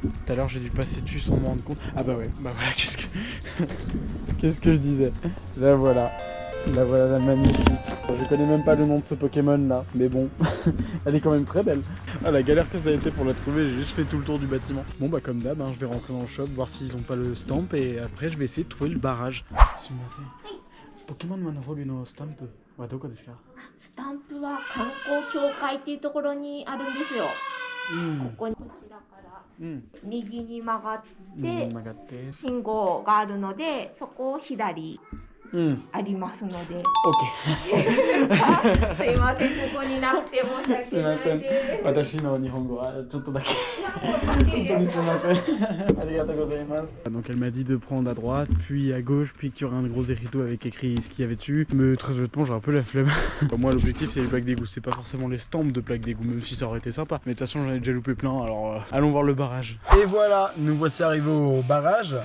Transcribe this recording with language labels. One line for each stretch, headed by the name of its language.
French: Tout à l'heure j'ai dû passer dessus sans me rendre compte. Ah bah ouais, bah voilà, qu'est-ce que je disais. Là voilà. La voilà la magnifique. Je connais même pas le nom de ce Pokémon là, mais bon, elle est quand même très belle. Ah la galère que ça a été pour la trouver, j'ai juste fait tout le tour du bâtiment. Bon bah comme d'hab, hein, je vais rentrer dans le shop, voir s'ils ont pas le stamp et après je vais essayer de trouver le barrage.
Japanese: Pokémon Manhole no stamp wa doko desu ka? スタンプは観光協会っていうところにあるんですよ。こちらから右に曲がって信号があるので、そこを左ありますので。 OK。すいません、ここになくて申し訳ないです。すいません。私の日本語はちょっとだけ。本当にすいません。ありがとうございます。
French: Donc elle m'a dit de prendre à droite, puis à gauche, puis qu'il y aurait un gros érito avec écrit ce qu'il y avait dessus. Mais très honnêtement, j'ai un peu la flemme. Moi, l'objectif c'est les plaques d'égout, c'est pas forcément les stamps de plaques d'égout, même si ça aurait été sympa. Mais de toute façon, j'en ai déjà loupé plein, alors allons voir le barrage. Et voilà, nous voici arrivés au barrage.